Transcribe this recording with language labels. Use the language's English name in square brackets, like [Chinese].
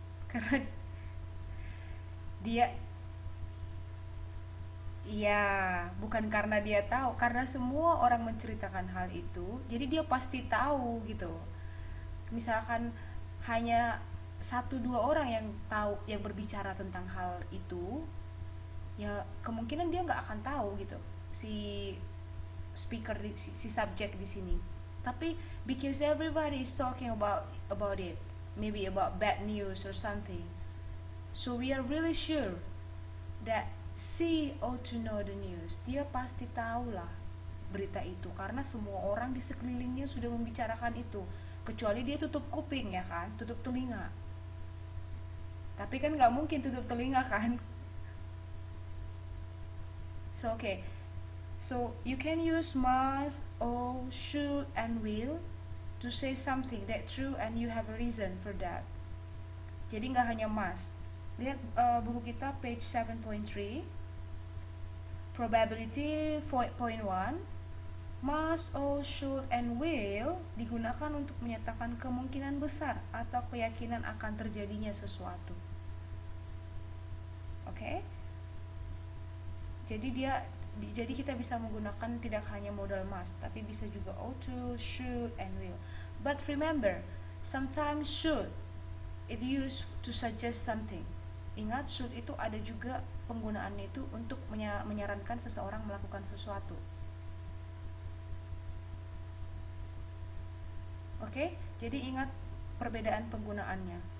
[Indonesian] Karena dia, iya, bukan karena dia tahu, karena semua orang menceritakan hal itu, jadi dia pasti tahu gitu. Misalkan hanya satu dua orang yang tahu, yang berbicara tentang hal itu, ya kemungkinan dia nggak akan tahu gitu, si speaker si subjek di sini. Tapi [English] because everybody is talking about it, maybe about bad news or something, so we are really sure that she ought to know the news. [Indonesian] Dia pasti tahu lah berita itu karena semua orang di sekelilingnya sudah membicarakan itu. Kecuali dia tutup kuping ya kan, tutup telinga. Tapi kan nggak mungkin tutup telinga kan. [English] So okay, so you can use must or should and will to say something that true and you have a reason for that. [Indonesian] Jadi nggak hanya must. Lihat buku kita page 7.3, probability point 1. Must or should and will digunakan untuk menyatakan kemungkinan besar atau keyakinan akan terjadinya sesuatu. Oke? Okay? Jadi kita bisa menggunakan tidak hanya modal must, tapi bisa juga ought to, should, and will. [English] But remember, sometimes should it used to suggest something. [Indonesian] Ingat, should itu ada juga penggunaannya itu untuk menyarankan seseorang melakukan sesuatu. Oke, jadi ingat perbedaan penggunaannya.